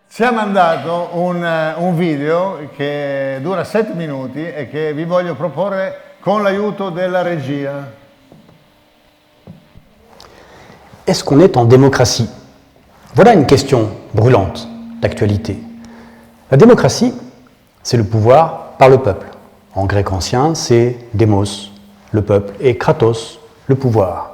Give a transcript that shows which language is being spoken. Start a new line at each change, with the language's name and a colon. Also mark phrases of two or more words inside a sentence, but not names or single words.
Italian: Ci ha mandato un video che dura 7 minuti e che vi voglio proporre con l'aiuto della regia.
French: Est-ce qu'on est en démocratie? Voilà une question brûlante d'actualité. La démocratie, c'est le pouvoir par le peuple. En grec ancien, c'est démos, le peuple, et kratos, le pouvoir.